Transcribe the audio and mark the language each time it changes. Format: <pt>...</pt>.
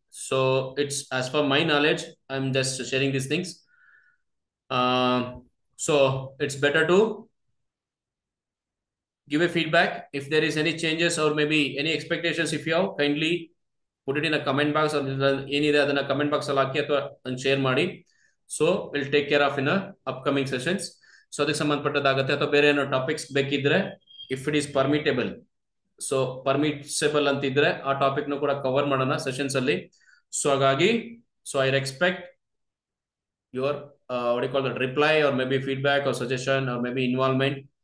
<en>So it's as per my knowledge, I'm just sharing these things. So it's better to give a feedback if there is any changes or maybe any expectations. If you have, kindly put it in a comment box or</en> <kn>ಏನಿದೆ ಅದನ್ನ comment box ಅಲ್ಲಿ ಹಾಕಿ ಅಥವಾ share ಮಾಡಿ.</kn> <en>So will take care of in upcoming sessions.</en> <kn>So ಅದಕ್ಕೆ ಸಂಬಂಧಪಟ್ಟದಾಗತ್ತೆ ಅಥವಾ ಬೇರೆ ಏನೋ topics ಬೇಕಿದ್ರೆ</kn> <en>if it is permittable,</en> <kn>ಸೊ ಪರ್ಮಿಸೇಬಲ್ ಅಂತಿದ್ರೆ ಆ ಟಾಪಿಕ್ ನು ಕೂಡ ಕವರ್ ಮಾಡೋಣ ಸೆಷನ್ಸ್ ಅಲ್ಲಿ.</kn> <en>so</en> <kn>ಹಾಗಾಗಿ</kn> <en>So I expect your what do you call that, reply or maybe feedback or suggestion or maybe involvement.</en>